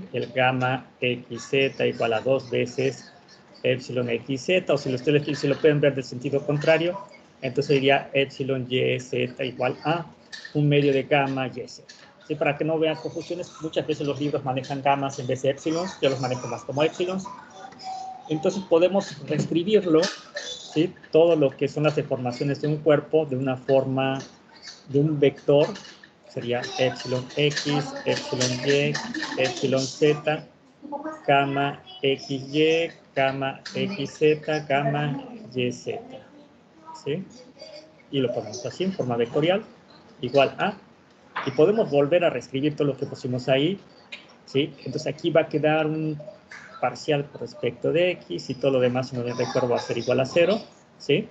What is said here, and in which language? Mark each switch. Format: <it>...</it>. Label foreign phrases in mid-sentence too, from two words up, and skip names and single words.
<es>El gamma XZ igual a 2 veces epsilon XZ, o si ustedes lo pueden ver del sentido contrario, entonces sería epsilon YZ igual a un medio de gamma YZ. ¿Sí? Para que no vean confusiones, muchas veces los libros manejan gamas en vez de epsilons, yo los manejo más como epsilons. Entonces podemos reescribirlo, ¿sí? Todo lo que son las deformaciones de un cuerpo de una forma, de un vector, sería epsilon X, epsilon Y, epsilon Z, gamma XY, gamma XZ, gamma YZ, ¿sí? Y lo ponemos así en forma vectorial, igual a, y podemos volver a reescribir todo lo que pusimos ahí, ¿sí? Entonces aquí va a quedar un parcial por respecto de X y todo lo demás, si no me recuerdo, va a ser igual a 0, ¿sí?</es>